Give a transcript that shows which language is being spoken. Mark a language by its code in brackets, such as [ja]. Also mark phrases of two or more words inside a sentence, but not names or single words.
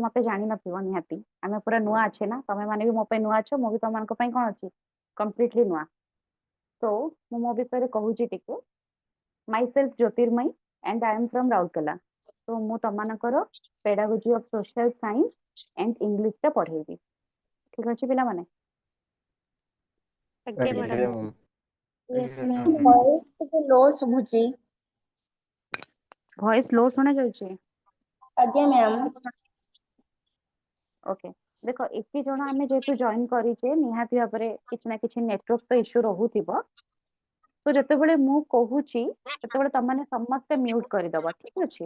[or] ମତେ ଜାଣିନଥିବ ନିହାତି ଆମେ ପୁରା ନୂଆ ଅଛେ ନା ତମେ ମାନେ ବି ମୋ ପାଇଁ ନୂଆ ଅଛ ମୁଁ ବି ତମମାନଙ୍କ ପାଇଁ କଣ ଅଛି କମ୍ପ୍ଲିଟଲି ନୂଆ ତ ମୁଁ ମୋ ବିଷୟରେ କହୁଛି ଟିକେ [en] myself Jyotirmayee and I am from Rourkela [or] ତ ମୁଁ ତମମାନଙ୍କର [en] pedagogy of social science and English [or] ଟା ପଢେଇବି ଠିକ ଅଛି ପିଲାମାନେ ଆଜ୍ଞା ମ୍ୟାଡ଼ାମ। ମ୍ୟାମ୍। [en] Yes, ma'am. [or] Voice ଟିକେ low ଶୁଭୁଛି। [en] voice low [or] ଶୁଣା ଯାଉଛି? ଆଜ୍ଞା ମ୍ୟାମ୍। ଓକେ, ଦେଖ ଏତେ ଜଣ ଆମେ ଯେହେତୁ ଜଏନ୍ କରିଛେ ନିହାତି ଭାବରେ କିଛି ନା କିଛି ନେଟୱାର୍କ ତ ଇସ୍ୟୁ ରହୁଥିବ। ତ ଯେତେବେଳେ ମୁଁ କହୁଛି ସେତେବେଳେ ତମମାନେ ସମସ୍ତେ ମ୍ୟୁଟ କରିଦବ, ଠିକ ଅଛି?